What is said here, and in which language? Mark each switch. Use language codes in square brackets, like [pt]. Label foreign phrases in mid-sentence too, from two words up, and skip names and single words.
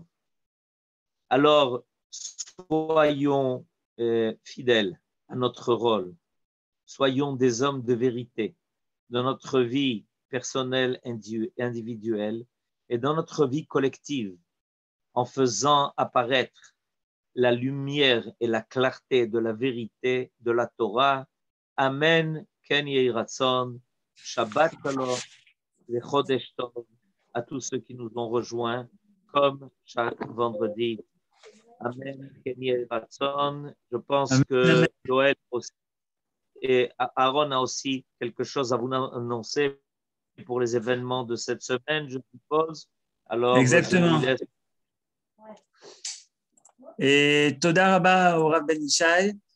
[fr] Alors, soyons fidèles à notre rôle. Soyons des hommes de vérité dans notre vie personnelle, individuelle et dans notre vie collective, en faisant apparaître la lumière et la clarté de la vérité de la Torah. [he] אמן. כן יהי רצון. שבת שלום. חודש טוב [fr] à tous ceux qui nous ont rejoints, comme chaque vendredi. [he] אמן. כן יהי רצון. [fr] Je pense que Joël aussi et Aaron a aussi quelque chose à vous annoncer pour les événements de cette semaine, je suppose. Alors, exactement. Et [he] תודה רבה [fr] au Rav Ben Ishai.